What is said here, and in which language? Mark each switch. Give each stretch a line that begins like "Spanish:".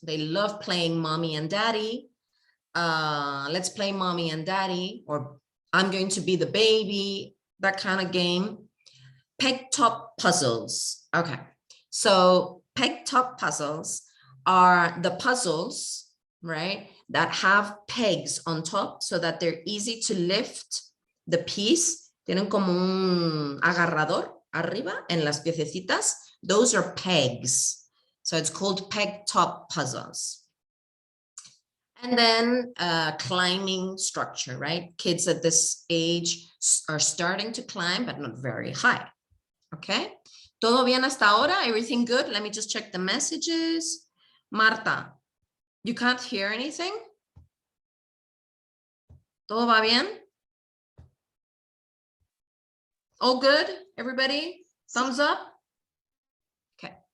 English: They love playing mommy and daddy. Let's play mommy and daddy, or I'm going to be the baby, that kind of game. Peg top puzzles. Okay, so peg top puzzles are the puzzles, right, that have pegs on top so that they're easy to lift the piece.
Spanish: Tienen como un agarrador arriba en las piececitas.
English: Those are pegs. So it's called peg top puzzles. And then climbing structure, right? Kids at this age are starting to climb, but not very high.
Spanish: Okay, todo bien hasta ahora?
English: Everything good? Let me just check the messages. Marta, you can't hear anything?
Spanish: ¿Todo va bien?
English: All good, everybody? Thumbs up? Okay.